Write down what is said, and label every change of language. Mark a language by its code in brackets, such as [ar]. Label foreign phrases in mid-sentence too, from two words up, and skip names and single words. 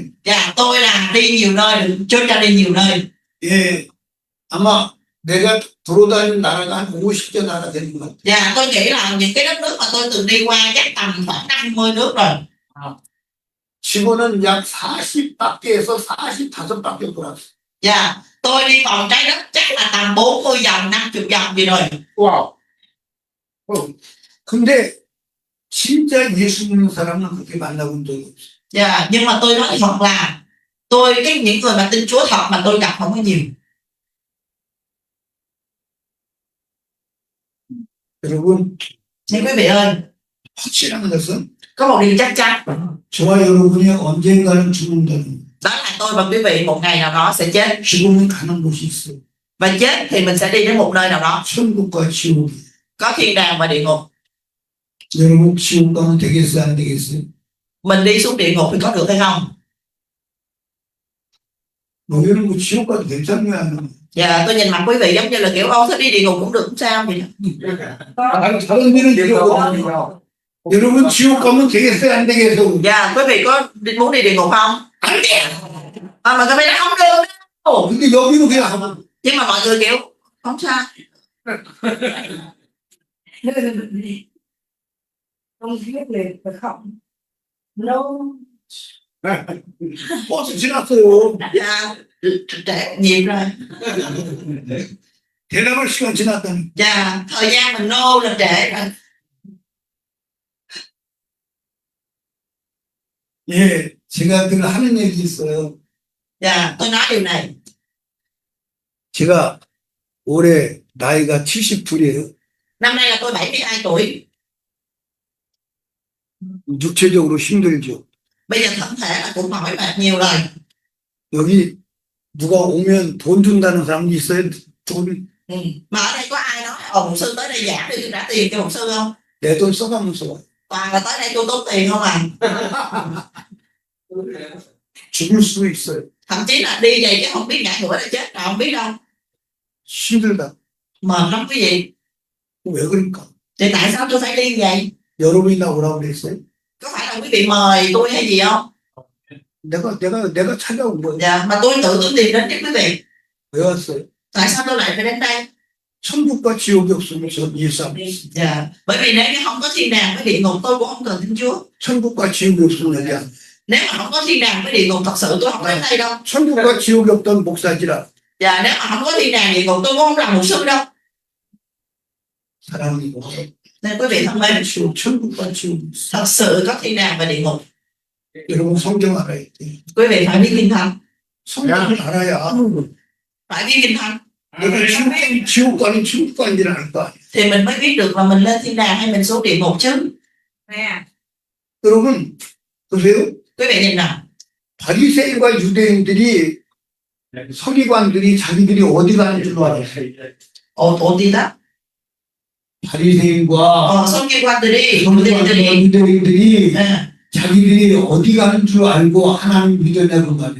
[vi] Dạ, tôi là đi nhiều nơi, Chúa cho đi nhiều nơi. [ko] 예, 아마 내가 돌아다닌 나라가 한 50개 나라 되는 것 같아요. [vi] Dạ, tôi nghĩ là những cái đất nước mà tôi từng đi qua chắc tầm khoảng 50 nước rồi. [ko] 지구는 약 40바퀴에서 45바퀴 돌았어요. [vi] Dạ, tôi đi vòng trái đất chắc là tầm 40 vòng, 50 vòng gì rồi. [ko] 와우. 근데 진짜 예수 믿는 사람은 그렇게 만나본 적이 없어요. [vi] Dạ, nhưng mà tôi nói thật là những người mà tin Chúa thật mà tôi gặp không có nhiều. [ko] 여러분, [vi] Nên quý vị ơi, [ko] 확실한 것은 [vi] có một điều chắc chắn, [ko] 저와 여러분이 언젠가는 죽는다는 [vi] đó là tôi và quý vị một ngày nào đó sẽ chết. [ko] 죽으면 가는 곳이 있어요. [vi] Và chết thì mình sẽ đi đến một nơi nào đó, [ko] 천국과 지옥이. [vi] có thiên đàng và địa ngục. [ko] 여러분 지옥 가면 되겠어요, 안 되겠어요? [vi] Mình đi xuống địa ngục thì có được hay không? [ko] 너희는 뭐 지옥 가도 괜찮냐? [vi] Dạ tôi nhìn mặt quý vị giống như là kiểu ô thích đi địa ngục cũng được không sao vậy. [ko] 아니, 다른 데는 이러거든요. 여러분 지옥 가면 되겠어요? 안 되겠어요? [vi] Dạ quý vị có muốn đi địa ngục không? [ko] 안 돼! [vi] Mà các bạn không được đâu. [ko] 근데 여기는 그냥 하면 [vi] Nhưng mà mọi người kiểu không sao. Không biết liền phải không? No. [ko] 버스 지났어요. [vi] Dạ trễ nhiều rồi. [ko] 대답할 시간 지났다니. [vi] Dạ thời gian mình nô là trễ rồi. [ko] 예, 제가 늘 하는 얘기 있어요. [vi] Dạ tôi nói điều này. [ko] 제가 올해 나이가 72이에요. [vi] Năm nay là tôi 72 tuổi. [ko] 육체적으로 힘들죠. [vi] Bây giờ thân thể là cũng mỏi mệt nhiều rồi. [ko] 여기 누가 오면 돈 준다는 사람이 있어요? 돈, [vi] Ừ. Mà ở đây có ai nói ồ mục sư tới đây giảng đi tôi trả tiền cho mục sư không? [ko] 내 돈 써가면서 와요. [vi] Toàn là tới đây tôi tốn tiền không à. [ko] 죽을 수도 있어요. [vi] Thậm chí là đi vậy chứ không biết ngã ngửa là chết rồi không biết đâu. [ko] 힘들다. [vi] Mệt lắm quý vị. [ko] 왜 그럴까? [vi] Thì tại sao tôi phải đi vậy? [ko] 여러분이 나 오라고 그랬어요? [vi] Có phải là quý vị mời tôi hay gì không? [ko] 내가 찾아온 거예요. [vi] Dạ mà tôi tự tôi tìm đến chứ quý vị. [ko] 왜 왔어요? [vi] Tại sao tôi lại phải đến đây? [ko] 천국과 지옥이 없으면 전 예수 안 믿습니다. [vi] Dạ bởi vì nếu như không có thiên đàng với địa ngục tôi cũng không cần tin Chúa. [ko] 천국과 지옥이 없으면 여기 안. [vi] Nếu mà không có thiên đàng với địa ngục thật sự tôi không đến đây đâu. [ko] 천국과 지옥이 없던 목사지라 [vi] Dạ nếu mà không có thiên đàng địa ngục tôi cũng không làm mục sư đâu. [ko] 사랑이고 [vi] Nên quý vị thân mến, [ko] 지옥 천국과 지옥이 있어. [vi] thật sự có thiên đàng và địa ngục. [ko] 여러분 성경 알아야 돼. [vi] Quý vị phải biết kinh thánh. [ko] 성경을 알아야 [vi] Phải biết kinh thánh [ko] 내가 지옥 가는 천국 가는지를 알 거 아니야. [vi] thì mình mới biết được là mình lên thiên đàng hay mình xuống địa ngục chứ. Nè. [ko] 여러분 보세요. [vi] Quý vị nhìn nào. [ko] 바리새인과 유대인들이 서기관들이 자기들이 어디 가는 줄 알아요. 어디 đó? 바리새인과 성경관들이 서기관들과 유대인들이 예. 자기들이 어디 가는 줄 알고 하나님 믿었냐고 말이에요.